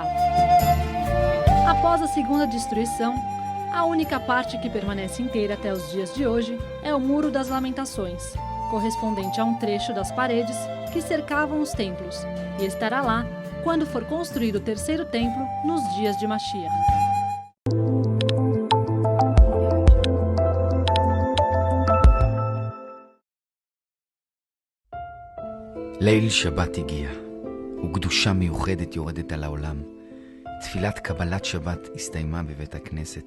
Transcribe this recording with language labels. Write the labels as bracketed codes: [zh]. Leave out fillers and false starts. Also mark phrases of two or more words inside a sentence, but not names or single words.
[pt] Após a segunda destruição, a única parte que permanece inteira até os dias de hoje é o Muro das Lamentações, correspondente a um trecho das paredes que cercavam os templos, e estará lá quando for construído o terceiro templo nos dias de Mashiach. [he] ליל שבת הגיע, וקדושה מיוחדת יורדת על העולם. תפילת קבלת שבת הסתיימה בבית הכנסת.